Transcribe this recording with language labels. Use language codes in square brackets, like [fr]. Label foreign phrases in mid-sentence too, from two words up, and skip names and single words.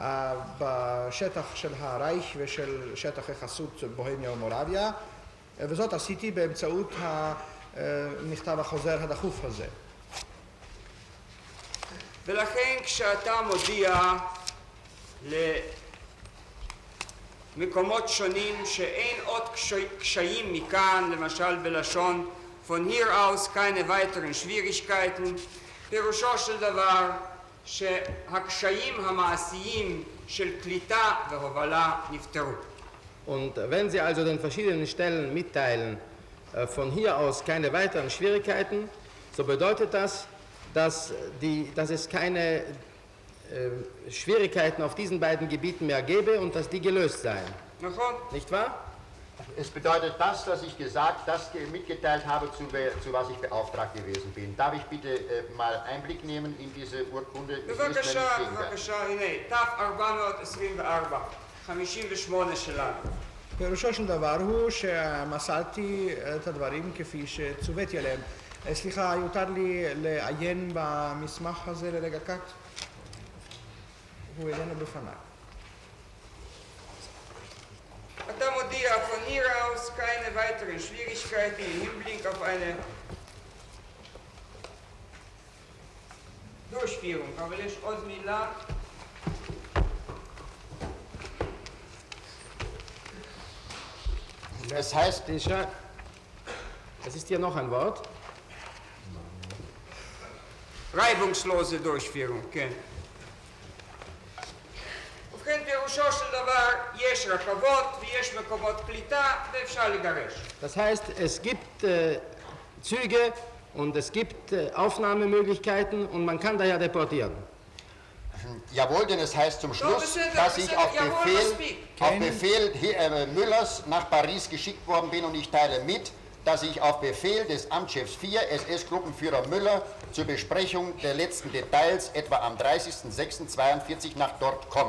[he] בשטח של הרייך ושל שטח החסות בוהמיה ומורביה, וזאת עשיתי באמצעות המכתב החוזר הדחוף הזה. ולכן כשאתה מודיע למקומות שונים שאין עוד קשיים מכאן, למשל בלשון [de] von hier aus keine weiteren Schwierigkeiten, [he] פירושו של דבר שהקשיים המעשיים של קליטה והובלה נפתרו. [de] Und wenn Sie also den verschiedenen Stellen mitteilen, von hier aus keine weiteren Schwierigkeiten, so bedeutet das, dass es keine Schwierigkeiten auf diesen beiden Gebieten mehr gäbe und dass die gelöst seien. Nicht wahr? Es bedeutet das, dass ich mitgeteilt habe, zu was ich beauftragt gewesen bin. Darf ich bitte mal Einblick nehmen in diese Urkunde? [he] בבקשה, הנה, ת-424, 58 שלנו. פירושו של דבר הוא שמסרתי את הדברים כפי שצוויתי עליהם. סליחה, יותר לי לעיין במסמך הזה לרגע קט? הוא איננו בפניי. אתה מודיע, [de] von hier aus keine weiteren Schwierigkeiten im Hinblick auf eine Durchführung. [he] אבל יש עוד מילה. [de] Es heißt, es ist hier noch ein Wort. reibungslose Durchführung, [he] כן. ובכן פירושו של דבר יש רכבות ויש מקומות קליטה ואפשר לגרש. [de] Das heißt, es gibt Züge und es gibt Aufnahmemöglichkeiten und man kann daher deportieren. jawohl, denn es heißt zum Schluss, dass ich auf Befehl Müllers nach Paris geschickt worden bin und ich teile mit, dass ich auf Befehl des Amtschefs 4, SS-Gruppenführer Müller, zur Besprechung der letzten Details etwa am 30.06.42 nach dort komme.